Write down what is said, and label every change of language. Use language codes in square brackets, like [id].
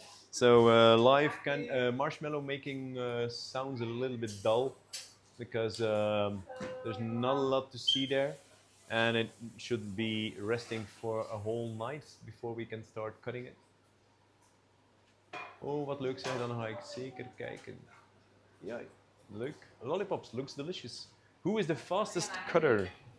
[en] So live marshmallow making sounds a little bit dull, because there's not a lot to see there, and it should be resting for a whole night before we can start cutting it. [nl] Oh, wat leuk zijn, dan ga ik zeker kijken. Ja, leuk. [en] Lollipops, looks delicious. Who is the fastest cutter?